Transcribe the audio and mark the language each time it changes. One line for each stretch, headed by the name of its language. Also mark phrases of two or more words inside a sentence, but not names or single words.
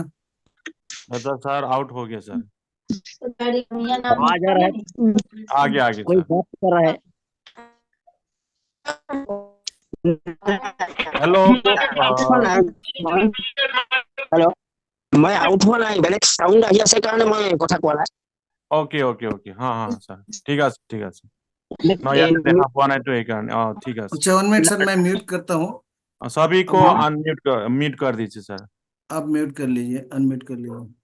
Hindi: अच्छा सर, आउट हो गया सर। आवाज आ रहा है, आगे आगे कोई सर। बात कर रहा है। हेलो
Assamese: হেল্ল', মই আউট হোৱা নাই, বেলেগ সাউন্ড আহি আছে কাৰণে মই কথা কোৱা নাই।
English: OK OK OK,
Hindi: हाँ हाँ सर, ठीक है ठीक है। मैं यहाँ देखा
Assamese: পোৱা নাই तो এই কাৰণে ঠিক আছে।
Hindi: अच्छा 1 मिनट सर, मैं म्यूट करता हूँ। सभी को म्यूट कर दीजिए सर। आप म्यूट कर लीजिए, अनम्यूट कर लीजिए।